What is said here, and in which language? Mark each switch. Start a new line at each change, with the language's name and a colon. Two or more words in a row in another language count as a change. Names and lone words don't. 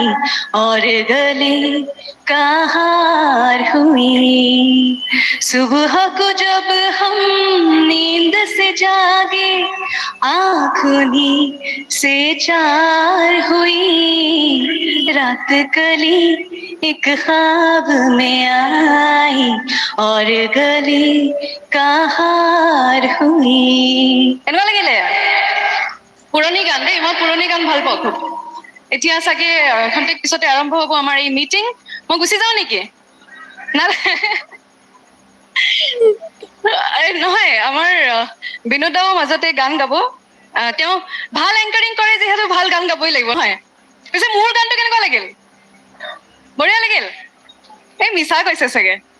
Hindi: और गले का हार हुई सुबह को जब हम नींद से जागे आँखों से चार हुई रात कली एक ख्वाब में आई और गले का हार हुई
Assamese: এনেকুৱা লাগিলে পুৰণি গান দেই মই পুৰণি গান ভাল পাওঁ খুব এতিয়া চাগে ঘণ্টেক পিছতে আৰম্ভ হ'ব আমাৰ এই মিটিং মই গুচি যাওঁ নেকি নহয় আমাৰ বিনোদাও মাজতে গান গাব তেওঁ ভাল এংকাৰিং কৰে যিহেতু ভাল গান গাবই লাগিব নহয় পিছে মোৰ গানটো কেনেকুৱা লাগিল বঢ়িয়া লাগিল এই মিছা কৈছে চাগে